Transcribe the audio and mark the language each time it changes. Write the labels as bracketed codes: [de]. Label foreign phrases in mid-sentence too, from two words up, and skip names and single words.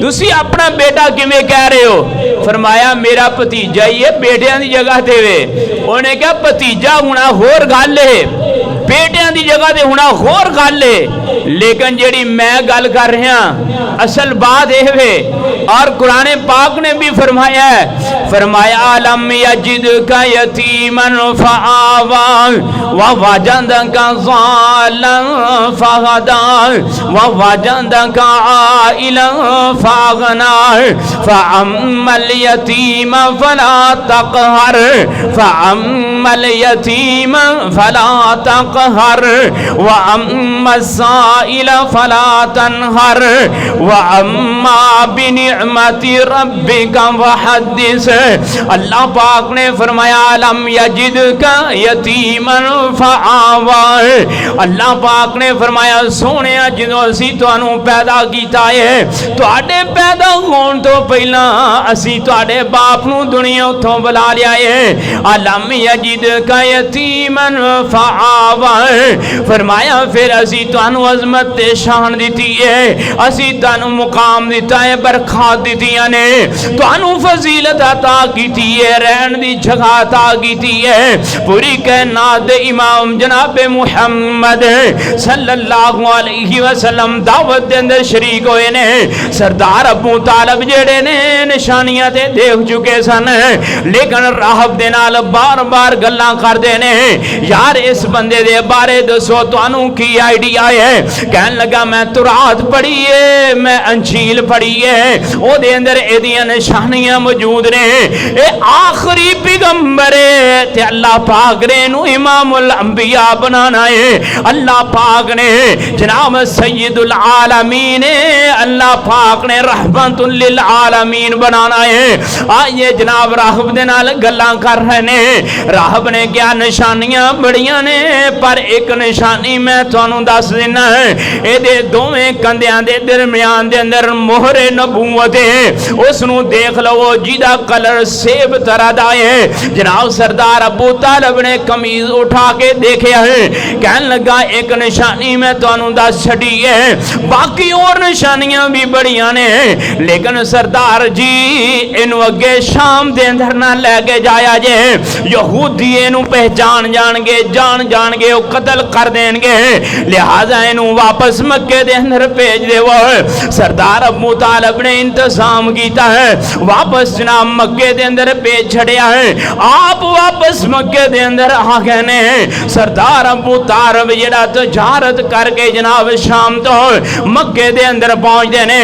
[pa] تسی اپنا بیٹا کیویں کہہ رہے ہو؟ فرمایا میرا بھتیجا ہی ہے، بیٹیاں کی جگہ دیوے. انہیں کہا بھتیجا ہونا ہور گل ہے، بیٹیاں کی جگہ تے ہونا ہور گل ہے، لیکن جیڑی میں گل کر رہا اصل بات یہ ہے. اور قرآن پاک نے بھی فرمایا ہے، فرمایا الم [ar] يجدك يتيما فآوى ووجدك ضالا فهدى ووجدك عائلا فأغنى فأما اليتيم فلا تقهر فأما اليتيم فلا تقهر وأما السائل فلا تنهر وأما بنعمة ربك فحدث. [pa] اللہ پاک نے فرمایا [ar] ألم يجدك يتيما فآوى. [pa] اللہ پاک نے فرمایا سوہنے جو اسی تہانوں پیدا کیا ہے، تہاڈے پیدا ہونے تو پہلا اسی تہاڈے باپ نوں دنیا اوتھوں بلا لیا ہے. [ar] ألم يجدك يتيما فآوى. [pa] فرمایا فیر اسی تہانوں عظمت تے شان دتی ہے، اسی تہانوں مقام دتا ہے، برکات دتیاں نے، تہانوں فضیلت عطا کیتی ہے، رہن دی جگہ عطا کیتی ہے, रहन दी जगह अता कीती है। پوری کائنات دے امام جنابِ محمد [ar] صلی اللہ علیہ وسلم [pa] دعوت دے اندر شریک ہوئے نے. سردار ابو طالب جیڑے نے نشانیاں تے دیکھ چکے سن، لیکن راہب دے نال بار بار گلاں کردے نے، یار اس بندے دے بارے دسو تہانوں کی آئیڈیا ہے? کہن لگا میں تورات پڑھی ہے، میں انجیل پڑھی ہے، اودے اندر ایدیاں نشانیاں موجود نے. یہ آخری پیغمبر ہے تے اللہ پاک نے اینوں امام الانبیاء بنانا ہے. اللہ پاک نے جناب سید العالمین اللہ پاک نے رحمۃ للعالمین بنانا ہے. آئیے جناب راہب دے نال گلاں کر رہے نے۔ راہب نے کیا نشانیاں بڑیاں نے، پر ایک نشانی میں تہانوں دس دینا ہے. ایدے دوویں کندھیاں دے درمیان دے اندر مہرِ نبوت ہے، اسنوں دیکھ لو جدا کلر سیب طرح دا ہے. جناب سردار ابو طالب نے قمیض اٹھا کے دیکھا ہے، کہن لگا ایک نشانی میں تہانوں دس چھڈی ہے، باقی اور نشانیاں بھی بڑیاں نے، لیکن سردار جی اینوں اگے شام دے اندر نہ لے کے جایا جے. یہودی اینوں پہچان جانڑگے وہ قتل کر دیں گے، لہٰذا اینوں واپس مکے دے اندر بھیج دیوو. سردار ابو طالب نے انتظام کیا ہے، واپس جناب مکے دے اندر بھیج چھڈیا ہے. آپ واپس مکے دے اندر آ گئے نے۔ سردار ابو طالب جیڑا تجارت کرکے جناب شام تو مکے دے اندر پہنچتے نے.